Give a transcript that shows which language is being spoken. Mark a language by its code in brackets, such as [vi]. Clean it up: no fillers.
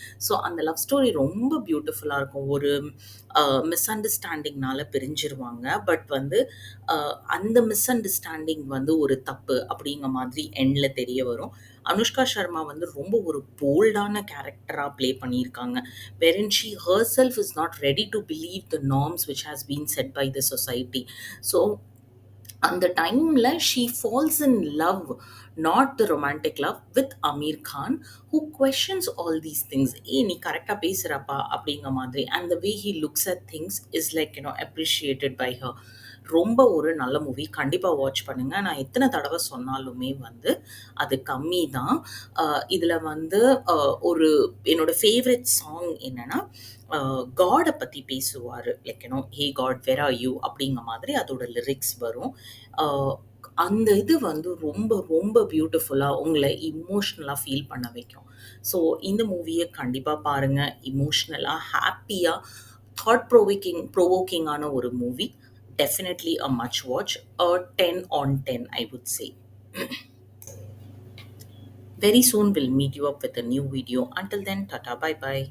[ta] So அந்த love story ரொம்ப பியூட்டிஃபுல்லாக இருக்கும். ஒரு மிஸ் அண்டர்ஸ்டாண்டிங்னால பிரிஞ்சிருவாங்க. பட் வந்து அந்த மிஸ் அண்டர்ஸ்டாண்டிங் வந்து ஒரு தப்பு அப்படிங்கிற மாதிரி எண்டில் தெரிய வரும். அனுஷ்கா சர்மா வந்து ரொம்ப ஒரு போல்டான கேரக்டராக ப்ளே பண்ணியிருக்காங்க. [en] wherein she herself is not ready to believe the norms which has been set by the society. So [ta] அந்த டைமில் [en] she falls in love, not the romantic love, with Amir Khan, who questions all these things. [ta] நீ கரெக்டாக பேசுகிறப்பா அப்படிங்கிற மாதிரி. [en] And the way he looks at things is appreciated by her. [ta] ரொம்ப ஒரு நல்ல movie. கண்டிப்பாக வாட்ச் பண்ணுங்கள். நான் எத்தனை தடவை சொன்னாலுமே வந்து அது கம்மி தான். இதில் வந்து ஒரு என்னோட ஃபேவரட் சாங் என்னென்னா, காடை பற்றி பேசுவார். [en] hey God where are you [ta] அப்படிங்கிற மாதிரி அதோட லிரிக்ஸ் வரும். அந்த இது வந்து ரொம்ப ரொம்ப பியூட்டிஃபுல்லாக உங்களை இமோஷ்னலாக ஃபீல் பண்ண வைக்கும். ஸோ இந்த மூவியை கண்டிப்பாக பாருங்கள். இமோஷ்னலாக, ஹாப்பியாக, தாட் ப்ரோவோக்கிங்கான ஒரு movie. [en] Definitely a much watch. A 10 on 10, I would say. Very soon we'll meet you up with a new video. Until then, tata, bye bye.